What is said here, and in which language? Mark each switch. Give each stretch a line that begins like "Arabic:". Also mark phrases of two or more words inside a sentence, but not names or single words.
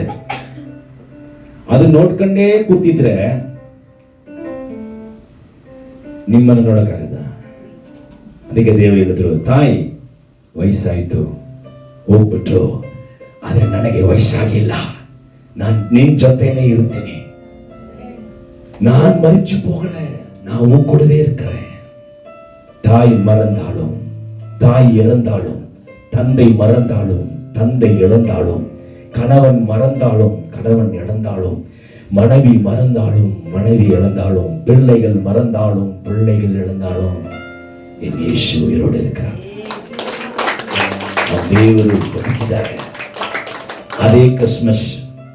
Kannada: ಅದನ್ನ ನೋಡ್ಕೊಂಡೇ ಕೂತಿದ್ರೆ ನಿಮ್ಮನ್ನು ನೋಡಕ್ಕಾಗದ. ಅದಕ್ಕೆ ದೇವರು ಹೇಳಿದ್ರು, ತಾಯಿ ವಯಸ್ಸಾಯ್ತು, ಹೋಗ್ಬಿಟ್ರು, ಆದ್ರೆ ನನಗೆ ವಯಸ್ಸಾಗಿಲ್ಲ, ನಾನು ನಿನ್ ಜೊತೆನೇ ಇರ್ತೀನಿ.
Tamil: நான் மரிச்சு போகல, நான் உன் கூடவே இருக்கிறேன். தாய் மறந்தாலும், தாய் இறந்தாலும், தந்தை மறந்தாலும், தந்தை இழந்தாலும், கணவன் மறந்தாலும், கணவன் இழந்தாலும், மனைவி மறந்தாலும், மனைவி இழந்தாலும், பிள்ளைகள் மறந்தாலும், பிள்ளைகள் இழந்தாலும், என் இயேசு உயிரோடு இருக்கிறார்.
Kannada: தேವರು ಬದುಕಿದ್ದಾರೆ. ಅದೇ ಕ್ರಿಸ್ಮಸ್